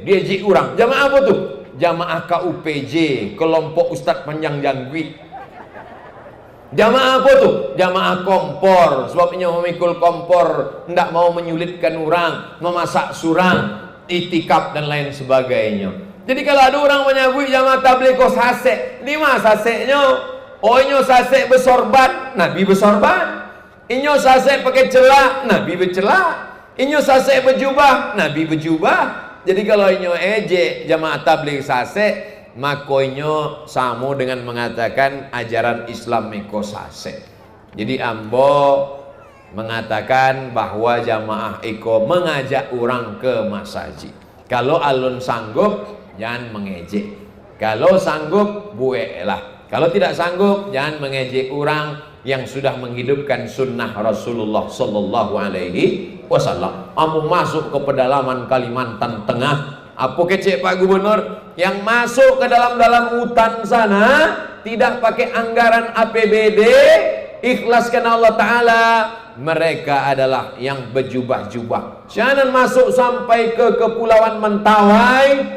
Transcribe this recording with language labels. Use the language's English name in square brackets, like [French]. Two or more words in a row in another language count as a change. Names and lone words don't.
[Indonesian] Dia jik orang, jamaah apa tu? Jamaah KUPJ, kelompok Ustaz Panjang Jangwit. Jamaah apa tuh? Jamaah kompor. Sebabnya memikul kompor, tidak mau menyulitkan orang, memasak surang, itikaf dan lain sebagainya. [Minangkabau] Jadi kalau ada orang menyebut jamaah tabligh kok sasek, di mana saseknya? Oh, inyo sasek bersorban, Nabi bersorban. Inyo sasek pakai celak, Nabi bercelak. Inyo sasek berjubah, Nabi berjubah. Jadi kalau inyo ejek jamaah tabligh sasek, makoinyo sama dengan mengatakan ajaran Islam meko sase. Jadi ambo mengatakan bahwa jamaah iko mengajak orang ke masjid. Kalau alun sanggup jangan mengejek. [Indonesian] Kalau sanggup buelah. Kalau tidak sanggup jangan mengejek orang yang sudah menghidupkan sunnah Rasulullah [Arabic] صلى الله عليه وسلم. [Indonesian] Ambo masuk ke pedalaman Kalimantan Tengah. Apa kecek Pak Gubernur yang masuk ke dalam hutan sana tidak pakai anggaran APBD, ikhlas karena Allah Ta'ala, mereka adalah yang berjubah-jubah. Jangan masuk sampai ke Kepulauan Mentawai.